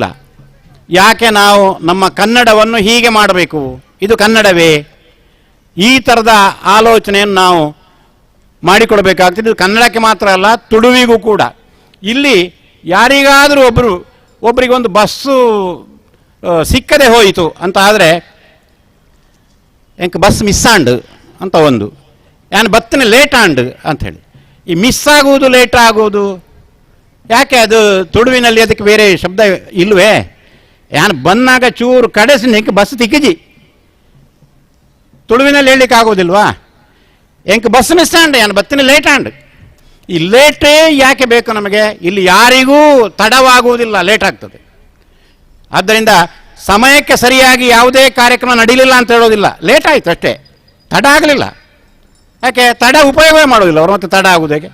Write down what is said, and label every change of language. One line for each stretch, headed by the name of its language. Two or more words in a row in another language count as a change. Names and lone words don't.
Kannada: ಯಾಕೆ ನಾವು ನಮ್ಮ ಕನ್ನಡವನ್ನು ಹೀಗೆ ಮಾಡಬೇಕು, ಇದು ಕನ್ನಡವೇ? ಈ ಥರದ ಆಲೋಚನೆಯನ್ನು ನಾವು ಮಾಡಿಕೊಡ್ಬೇಕಾಗ್ತದೆ. ಇದು ಕನ್ನಡಕ್ಕೆ ಮಾತ್ರ ಅಲ್ಲ, ತುಳುವಿಗೂ ಕೂಡ. ಇಲ್ಲಿ ಯಾರಿಗಾದರೂ ಒಬ್ಬರಿಗೊಂದು ಬಸ್ಸು ಸಿಕ್ಕದೆ ಹೋಯಿತು ಅಂತ ಆದರೆ,
Tulu: ಎಂಕ
English: bus miss
Tulu: ಆಂಡ್
Kannada: ಅಂತ ಒಂದು,
Tulu: ಯಾನು ಬತ್ತನೆ ಲೇಟ್ ಆಂಡ್ ಅಂಥೇಳಿ.
Kannada: ಈ ಮಿಸ್ ಆಗುವುದು, ಲೇಟ್ ಆಗುವುದು ಯಾಕೆ? ಅದು ತುಳುವಿನಲ್ಲಿ ಅದಕ್ಕೆ ಬೇರೆ ಶಬ್ದ ಇಲ್ವೇ?
Tulu: ಯಾನು ಬಂದಾಗ ಚೂರು ಕಡೆಸಿ ಎಂಕ ಬಸ್ ತಿಕ್ಕಜಿ,
Kannada: ತುಳುವಿನಲ್ಲಿ ಹೇಳಲಿಕ್ಕೆ ಆಗೋದಿಲ್ವಾ?
Tulu: ಎಂಕ
English: bus miss
Tulu: ಆಂಡ್, ಯಾನು ಬತ್ತನೆ ಲೇಟ್ ಆಂಡ್.
Kannada: ಈ ಲೇಟೇ ಯಾಕೆ ಬೇಕು ನಮಗೆ? ಇಲ್ಲಿ ಯಾರಿಗೂ ತಡವಾಗುವುದಿಲ್ಲ, ಲೇಟ್ ಆಗ್ತದೆ. ಆದ್ದರಿಂದ ಸಮಯಕ್ಕೆ ಸರಿಯಾಗಿ ಯಾವುದೇ ಕಾರ್ಯಕ್ರಮ ನಡೀಲಿಲ್ಲ ಅಂತ ಹೇಳೋದಿಲ್ಲ, ಲೇಟ್ ಆಯಿತು ಅಷ್ಟೇ, ತಡ ಆಗಲಿಲ್ಲ. ಯಾಕೆ? ತಡ ಉಪಯೋಗವೇ ಮಾಡೋದಿಲ್ಲ ಅವರು, ಮತ್ತೆ ತಡ ಆಗುವುದು ಹೇಗೆ?